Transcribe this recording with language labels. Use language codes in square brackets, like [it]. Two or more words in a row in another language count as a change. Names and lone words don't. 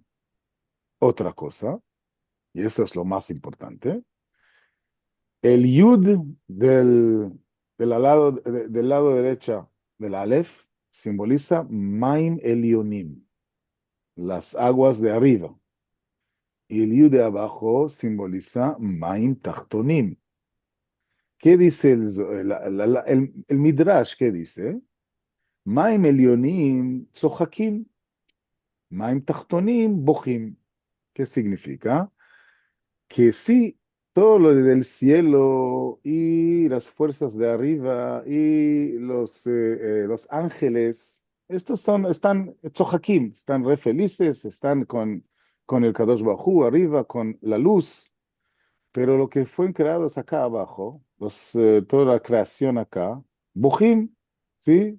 [es] Otra cosa, y eso es lo más importante, el yud del lado derecha del alef simboliza [he] מים עליונים, [es] las aguas de arriba. Y el yud de abajo simboliza [he] מים תחתונים. [es] ¿Qué dice el Midrash? ¿Qué dice? [he] מים עליונים צוחקים. מים תחתונים בוכים. [es] ¿Qué significa? Que sí, todo lo del cielo y las fuerzas de arriba y los ángeles, están tzohakim, están re felices, están con el [he] קדוש ברוך הוא [es] arriba, con la luz, pero lo que fue creados acá abajo, toda la creación acá, bochim, ¿sí?